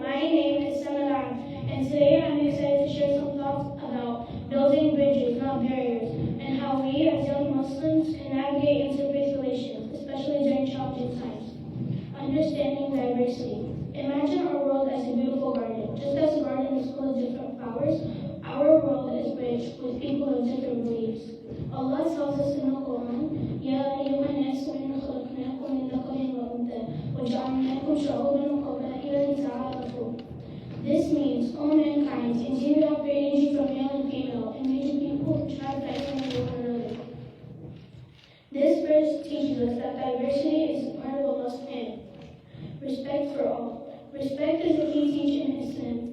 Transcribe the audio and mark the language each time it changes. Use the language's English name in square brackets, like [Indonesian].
[English] My name is Saman, and today I'm excited to share some thoughts about building bridges, not barriers, and how we as young Muslims can navigate interfaith relations, especially during challenging times. Understanding diversity. Imagine our world as a beautiful garden. Just as a garden is full of different flowers, our world is rich with people of different beliefs. Allah tells us in the Quran, [Arabic] يَا أَيُّهَا النَّاسُ إِنَّا خَلَقْنَاكُم مِّن ذَكَرٍ وَأُنثَىٰ وَجَعَلْنَاكُمْ شُعُوبًا وَقَبَائِلَ لِتَعَارَفُوا. [English] This means, O mankind, indeed we have created you from male and female, and made you people to try fighting with one another. This verse teaches us that diversity is part of Allah's plan. Respect for all. Respect is a key teaching in Islam.